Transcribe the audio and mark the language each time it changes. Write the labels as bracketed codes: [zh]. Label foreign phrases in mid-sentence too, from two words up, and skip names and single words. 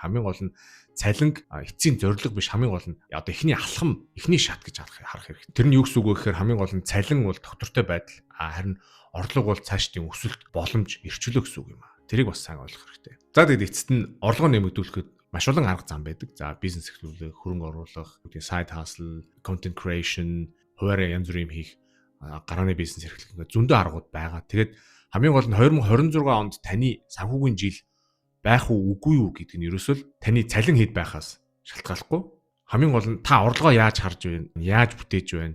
[mn] Хамгийн гол нь цалинг эцсийн зорилго биш. Хамгийн гол нь одоо эхний алхам, эхний шат гэж харах хэрэгтэй. Тэр нь юу гэсэн үг вэ гэхээр хамгийн гол нь цалин бол доктортой байдал. Харин орлого бол цаашдын өсөлт боломж эрхчлөө гэсэн үг юм аа. Тэрийг бас сайн ойлгох хэрэгтэй. За тэгээд эцэст нь орлого нэмэгдүүлэхэд маш олон арга зам байдаг. За бизнес эхлүүлэх, хөрөнгө оруулах, [en] side hustle, content creation, [mn] хуваараа янз бүрийн хийх, гарааны бизнес эрхлэх ингээд зөндөө аргууд байгаа. Тэгээд хамгийн гол нь 2026 онд таны санхүүгийн жил байх уу үгүй юу гэдэг нь ерөөсөө таны цалин хэд байхаас шалтгааллахгүй. Хамгийн гол нь та орлогоо яаж харж байна, яаж бүтээж байна.